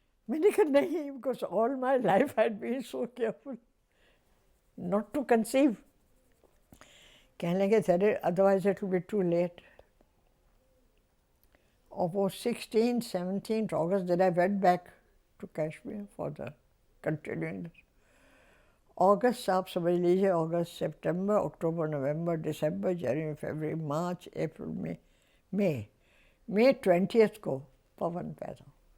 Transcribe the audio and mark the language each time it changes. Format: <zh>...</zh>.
<hi>मैंने कहा नहीं,</hi> <en>Because all my life had been so careful not to conceive.</en> <hi>कहने लगे sir</hi> <en>Otherwise it will be too late.</en> <hi>और वो</hi> <en>16-17 August that I went back to Kashmir for the continuing.</en> <hi>August आप समझ लीजिए, अगस्त, सितंबर, अक्टूबर, नवंबर, दिसंबर, जनवरी, फरवरी, मार्च, अप्रैल, मई 20th को पवन पैदा.</hi>